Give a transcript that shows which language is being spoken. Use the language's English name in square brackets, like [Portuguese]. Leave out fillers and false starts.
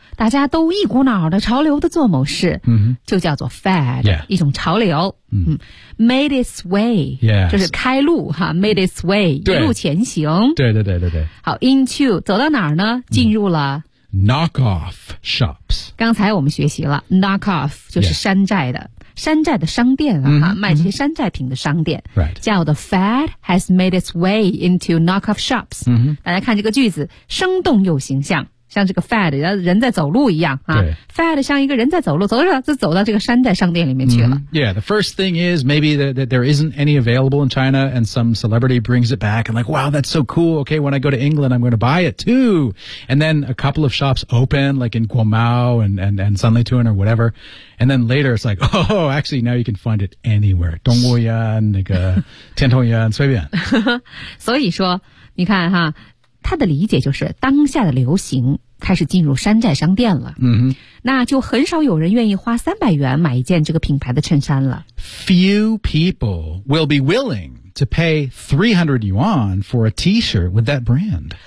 [Chinese] 大家都一股脑的潮流的做某事、 mm-hmm. 就叫做 fad、 [English] yeah. [Chinese] 一种潮流、 mm-hmm. [English] Made its way、 yeah. [Chinese] 就是开路哈 [English] Made its way [Chinese] 一路前行对对对对对好 into 走到哪儿呢进入了、mm. [English] Knock off shops [Chinese] 刚才我们学习了 Knock off 就是山寨的、yeah. 山寨的商店、啊 mm-hmm. 卖这些山寨品的商店、 [English] right. 叫的 fad has made its way into knock off shops、 mm-hmm. [Chinese] 大家看这个句子生动又形象像这个 fad 人在走路一样、啊、fad 像一个人在走路走着就走到这个山寨商店里面去了、mm-hmm. [English] Yeah, the first thing is maybe that there isn't any available in China and some celebrity brings it back and like, wow, that's so cool Okay, when I go to England, I'm going to buy it too And then a couple of shops open like in Guomao and Sanlitun or whatever And then later it's like, oh, actually now you can find it anywhere [Chinese] 东欧亚那个天童亚随便所以说你看哈他的理解就是当下的流行开始进入山寨商店了、 mm-hmm. 那就很少有人愿意花300元买一件这个品牌的衬衫了 [English] Few people will be willing to pay 300 yuan for a t-shirt with that brand